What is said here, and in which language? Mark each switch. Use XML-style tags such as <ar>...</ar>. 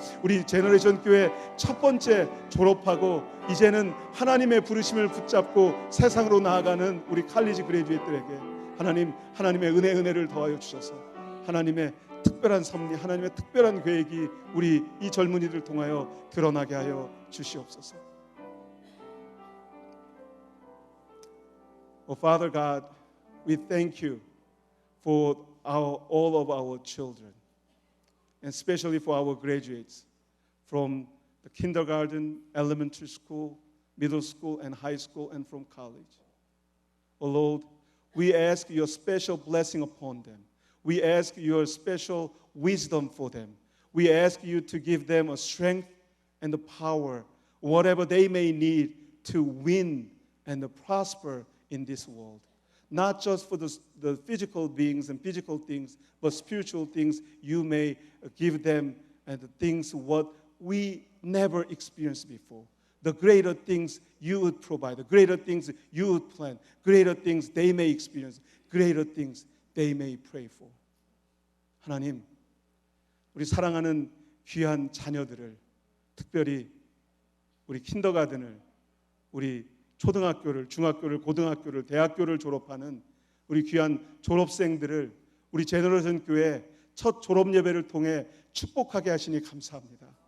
<ko>우리 제너레이션 교회 첫 번째 졸업하고 이제는 하나님의 부르심을 붙잡고 세상으로 나아가는 우리 칼리지 그레듀에이트들에게 하나님의 은혜를 더하여 주셔서 하나님의 특별한 섭리, 하나님의 특별한 계획이 우리 이 젊은이들 통하여 드러나게 하여 주시옵소서.</ko> <en>Oh Father God, we thank you for all of our children, and especially for our graduates from the kindergarten, elementary school, middle school, and high school, and from college. Oh Lord, we ask your special blessing upon them. We ask your special wisdom for them. We ask you to give them a strength and the power, whatever they may need to win and to prosper in this world. Not just for the physical beings and physical things, but spiritual things you may give them, and the things what we never experienced before. The greater things you would provide, the greater things you would plan, greater things they may experience, greater things they may pray for.</en> <ko>하나님, 우리 사랑하는 귀한 자녀들을 특별히 우리 킨더가든을 우리 초등학교를, 중학교를, 고등학교를, 대학교를 졸업하는 우리 귀한 졸업생들을 우리 제너레이션 교회 첫 졸업 예배를 통해 축복하게 하시니 감사합니다.</ko>